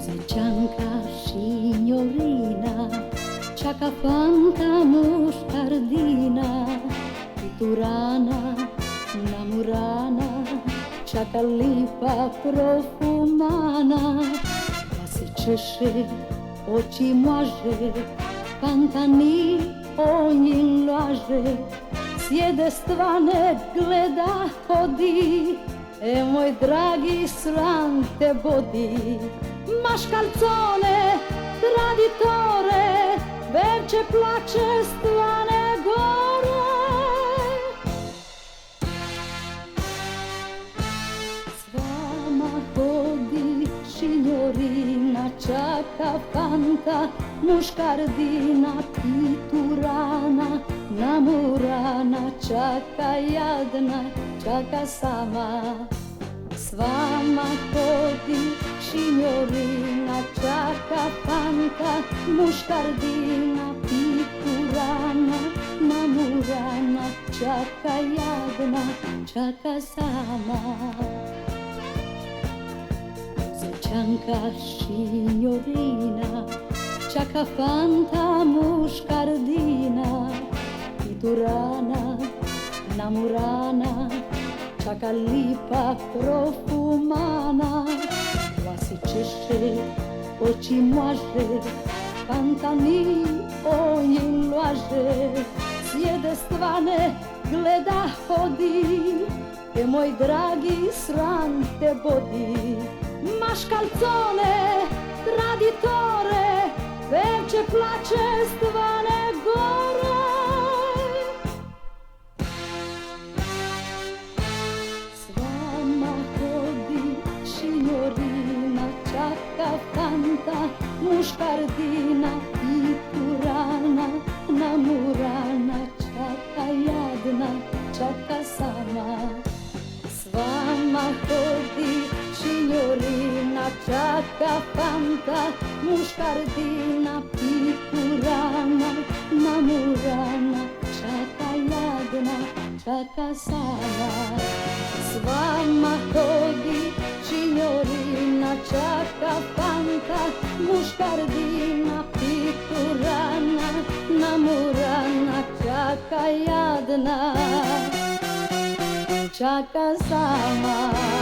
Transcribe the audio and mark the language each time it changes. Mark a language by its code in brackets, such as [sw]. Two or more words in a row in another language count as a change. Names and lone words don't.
[it] Cianca signorina, ciaca fanta moscardina, piturana, namurana, ciaca lipa profumana, [hr] pasiceše, oči maže, pantani o njim laže, sjede stvane, gleda, hodi, e moj dragi sram te bodi. [it] Mascalzone, traditore, [hr] verce plače stvane gore. S vama hodi [it] signorina, ciaca fanta, muškardina, piturana, namurana, [hr] ciaca jadna, ciaca sama. S vama hodi [it] signorina, ciaca fanta, muškardina, piturana, namurana, [hr] ciaca jadna, ciaca sama. [it] Cianca signorina, ciaca fanta, muškardina, piturana, namurana, ciaca lipa profumana, [hr] vlasiceše, oči maže, pantani o njim laže, sjede stvane, gleda, hodi, e moj dragi sram te bodi. [it] Mascalzone, traditore, [hr] verce plače stvane gore. [it] Signorina, ciaca fanta, muškardina, piturana, namurana, [hr] ciaca jadna, ciaca sama. S vama hodi [it] signorina, ciaca fanta, muškardina, piturana, namurana, [hr] ciaca jadna, ciaca sama. S vama hodi [it] signorina, ciaca fanta, muškardina, piturana, namurana, [hr] ciaca jadna, ciaca sama.